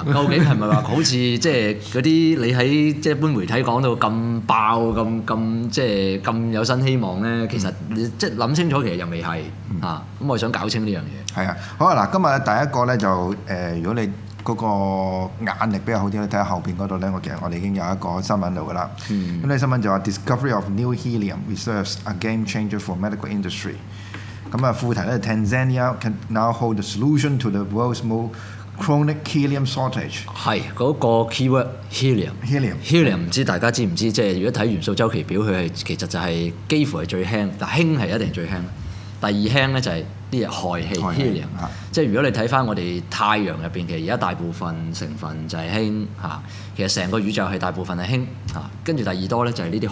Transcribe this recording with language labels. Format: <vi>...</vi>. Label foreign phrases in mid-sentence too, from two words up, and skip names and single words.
<yue>究竟係咪話好似即係嗰啲你喺即係一般媒體講到咁爆咁即係咁有新希望咧？其實你即係諗清楚，其實又未係啊。咁我想搞清呢樣嘢。係啊，好啊嗱，今日第一個咧就如果你嗰個眼力比較好啲咧，睇下後邊嗰度咧，其實我哋已經有一個新聞度噶啦。咁呢新聞就話</yue> <en>Discovery of new helium reserves a game changer for medical industry。</en> <yue>咁啊副題咧</yue> <en>Tanzania can now hold the solution to the world's most chronic helium shortage。</en> <yue>係嗰個</yue> <en>keyword helium。</en> <yue>唔知大家知唔知？即係如果睇元素週期表，佢係其實就係幾乎係最輕，但氫係一定最輕。第二輕咧就係啲氦氣 helium，即係如果你睇翻我哋太陽入邊，其實而家大部分成分就係氫嚇，其實成個宇宙係大部分係氫嚇，跟住第二多咧就係呢啲氦。</yue>